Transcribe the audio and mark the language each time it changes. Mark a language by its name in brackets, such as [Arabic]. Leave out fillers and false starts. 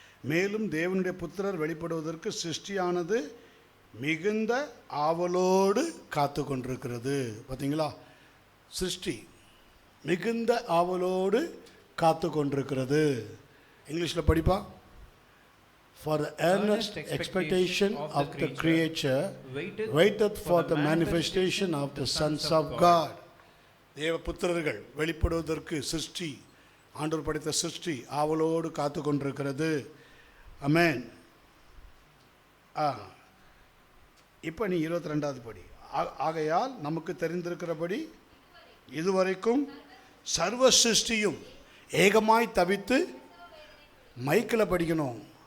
[Tamil] மேலும் தேவனுடைய புத்திரர் வெளிப்படுவதற்கு சிருஷ்டியானது மிகுந்த ஆவலோடு காத்து கொண்டிருக்கிறது. பார்த்தீங்களா? சிருஷ்டி மிகுந்த ஆவலோடு காத்து கொண்டிருக்கிறது. இங்கிலீஷில் படிப்பா. [English] For the earnest expectation of the creature waited for the manifestation of the sons of God. [Tamil] தேவ புத்திரர்கள் வெளிப்படுவதற்கு சிருஷ்டி, ஆண்டவர் படைத்த சிருஷ்டி ஆவலோடு காத்து கொண்டிருக்கிறது. ஆமென். இப்போ நீ 22வது படி. ஆகையால் நமக்கு தெரிந்திருக்கிறபடி இதுவரைக்கும் சர்வ சிருஷ்டியும் ஏகமாய் தவித்து, மைக்கில் படிக்கணும்.